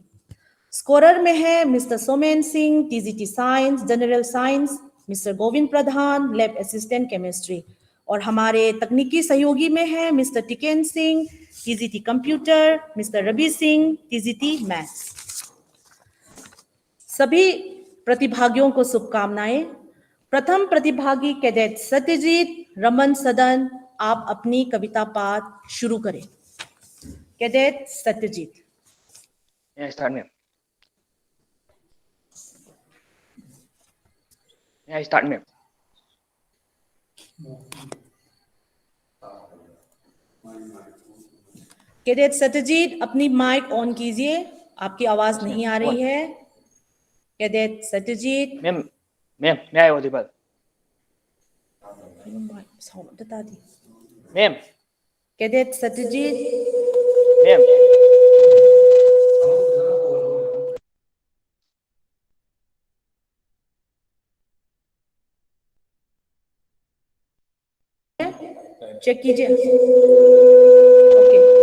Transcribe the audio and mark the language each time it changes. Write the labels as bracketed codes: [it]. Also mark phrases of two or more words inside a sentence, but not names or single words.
[hi] स्कोरर में है मिस्टर सोमेन सिंह [en] TGT science general science, [hi] मिस्टर गोविंद प्रधान [en] lab assistant chemistry [hi] और हमारे तकनीकी सहयोगी में है मिस्टर टिकेन सिंह [en] TGT computer, [hi] मिस्टर रवि सिंह [en] TGT maths. [hi] सभी प्रतिभागियों को शुभकामनाएं। प्रथम प्रतिभागी कैडेट सत्यजीत रमन सदन, आप अपनी कविता पाठ शुरू करें। कैडेट सत्यजीत। [en] May I start, ma'am? May I start, ma'am? [hi] कैडेट सत्यजीत अपनी [en] mic on [hi] कीजिए, आपकी आवाज नहीं आ रही है। कैडेट सत्यजीत। [en] Ma'am, may I audible? Ma'am. [hi] कैडेट सत्यजीत। Ma'am. चेक कीजिए। ओके।